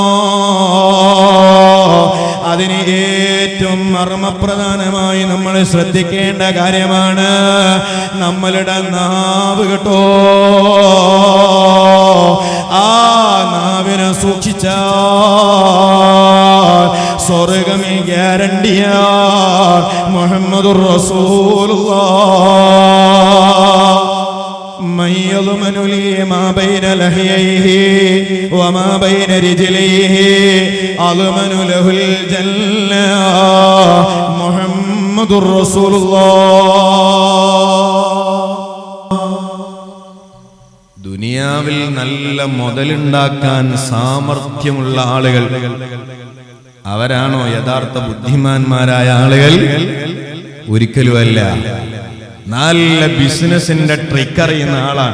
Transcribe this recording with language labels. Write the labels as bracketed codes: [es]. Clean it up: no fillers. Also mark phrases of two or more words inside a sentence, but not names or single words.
[ml] അതിന് ഏറ്റവും മർമ്മപ്രധാനമായി നമ്മൾ ശ്രദ്ധിക്കേണ്ട കാര്യമാണ് നമ്മളുടെ നാവ് കേട്ടോ. ആ നാവിനെ സൂക്ഷിച്ചാൽ സ്വർഗ്ഗമേ ഗ്യാരണ്ടിയാ. [ar] محمد رسول الله من يضمن لي ما بين لحييه وما بين رجليه أضمن له الجنة محمد رسول الله. [ml] ദുനിയാവിൽ നല്ല മുതലുണ്ടാക്കാൻ സാമർഥ്യമുള്ള ആളുകൾ അവരാണോ യഥാർത്ഥ ബുദ്ധിമാന്മാരായ ആളുകൾ? ഒരിക്കലുമല്ല. നല്ല ബിസിനസിന്റെ ട്രിക്ക് അറിയുന്ന ആളാണ്.